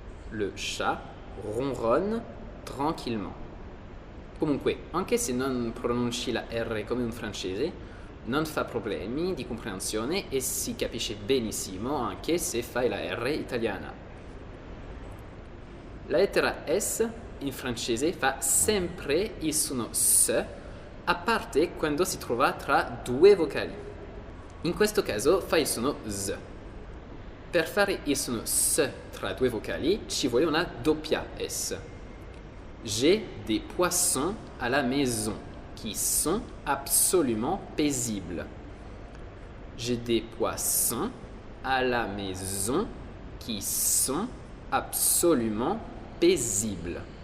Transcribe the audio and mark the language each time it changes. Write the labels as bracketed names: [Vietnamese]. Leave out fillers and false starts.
[French] Le chat ronronne tranquillement. [Italian] Comunque, anche se non pronunci la R come un francese, non fa problemi di comprensione e si capisce benissimo anche se fai la R italiana. La lettera S in francese fa sempre il suono S, a parte quando si trova tra due vocali. In questo caso fa il suono Z. Per fare il suono S tra due vocali ci vuole una doppia S. [French] J'ai des poissons à la maison qui sont absolument paisibles. J'ai des poissons à la maison qui sont absolument paisibles.